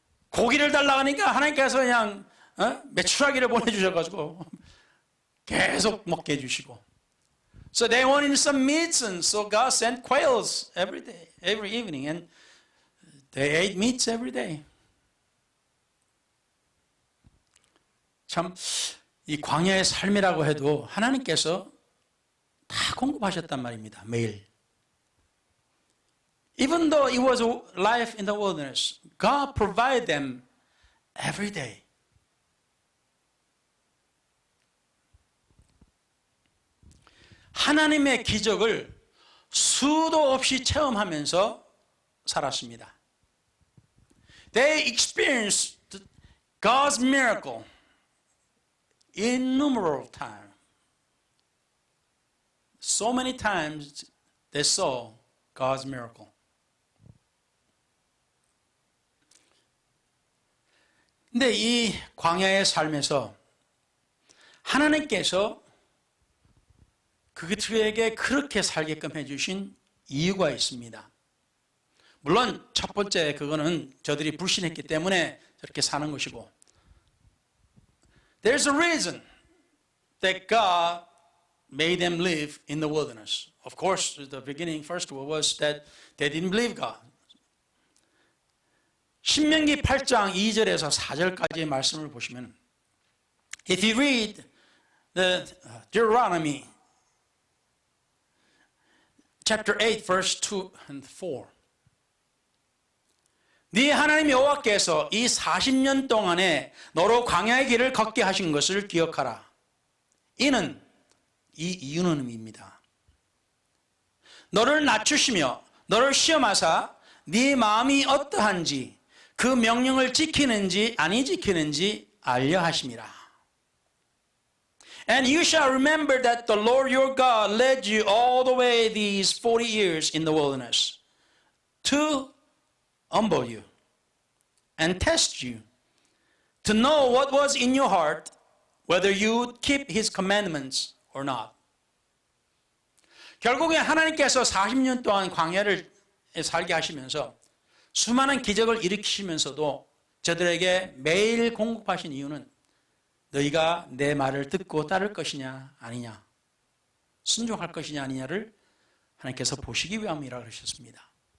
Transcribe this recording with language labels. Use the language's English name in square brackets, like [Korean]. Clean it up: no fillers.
[Korean] 고기를 달라고 하니까 하나님께서 그냥 메추라기를 보내주셔가지고 계속 먹게 해주시고, [English] so they wanted some meats, and so God sent quails every day, every evening, and they ate meats every day. [Korean] 참 이 광야의 삶이라고 해도 하나님께서 다 공급하셨단 말입니다. 매일. [English] Even though it was a life in the wilderness, God provided them every day. [Korean] 하나님의 기적을 수도 없이 체험하면서 살았습니다. [English] They experienced God's miracle innumerable times. So many times they saw God's miracle. [Korean] 근데 이 광야의 삶에서 하나님께서 그들에게 그렇게 살게끔 해주신 이유가 있습니다. 물론 첫 번째 그거는 저들이 불신했기 때문에 저렇게 사는 것이고, [English] There's a reason that God made them live in the wilderness. Of course, the beginning first was that they didn't believe God. [Korean] 신명기 8장 2절에서 4절까지의 말씀을 보시면 [English] if you read the Deuteronomy chapter 8 verse 2 and 4 [Korean] 네 하나님 여호와께서 이 40년 동안에 너로 광야의 길을 걷게 하신 것을 기억하라. 이는 이 이유는입니다. 너를 낮추시며 너를 시험하사 네 마음이 어떠한지 그 명령을 지키는지 아니 지키는지 알려 하심이라. [English] And you shall remember that the Lord your God led you all the way these 40 years in the wilderness to humble you and test you to know what was in your heart, whether you would keep his commandments or not. [Korean] 결국에 하나님께서 40년 동안 광야를 살게 하시면서 수많은 기적을 일으키시면서도 저들에게 매일 공급하신 이유는 너희가 내 말을 듣고 따를 것이냐 아니냐, 순종할 것이냐 아니냐를 하나님께서 보시기 위함이라 그러셨습니다.